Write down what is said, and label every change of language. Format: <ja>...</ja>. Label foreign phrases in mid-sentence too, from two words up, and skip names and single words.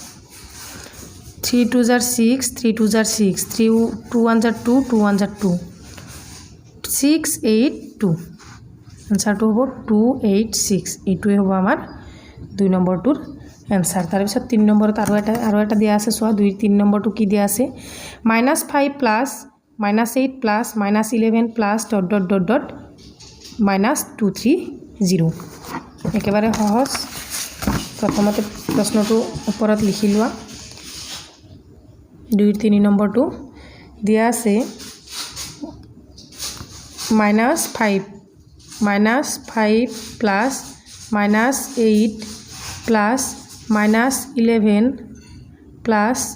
<as>3 2 jar 6 3 2 jar 6 3 2 1 jar 2 2 1 jar 2 6 8 2 आंसर तो হবো 286 এইটোই হবো আমার 2 নম্বরটোর आंसर তার পিছত 3 নম্বরত আরো এটা দিয়া আছে সোয়া 2 3 নম্বরটো কি দিয়া আছে -5 প্লাস -8 প্লাস -11 প্লাস ... -230 একেবারে সহজ প্রথমতে প্রশ্নটো উপৰত লিখি লোৱা 2 3 নম্বরটো দিয়া আছে -5 প্লাস -8 প্লাস -11 প্লাস ...</as>